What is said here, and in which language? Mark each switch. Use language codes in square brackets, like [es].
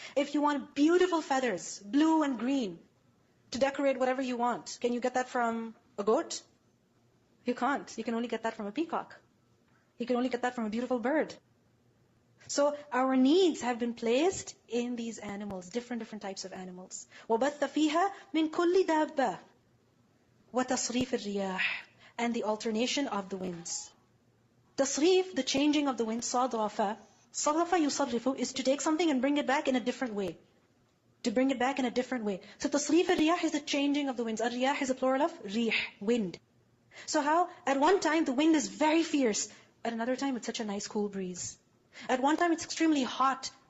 [en] If you want beautiful feathers, blue and green, to decorate whatever you want, can you get that from a goat? You can't. You can only get that from a peacock. You can only get that from a beautiful bird. So our needs have been placed in these animals, different types of animals. [ar] وَبَثَّ فِيهَا مِن كُلِّ دَابَّةٍ وَتَصْرِيفِ الرِّيَاحِ and the alternation of the winds. [en] Tasrif, the changing of the wind, صَرَفَ يُصَرِّفُ is to take something and bring it back in a different way. To bring it back in a different way. So tasrif al-riyah is the changing of the winds. Al-riyah is a plural of rih, wind. So how? At one time the wind is very fierce. At another time it's such a nice cool breeze. At one time it's extremely hot.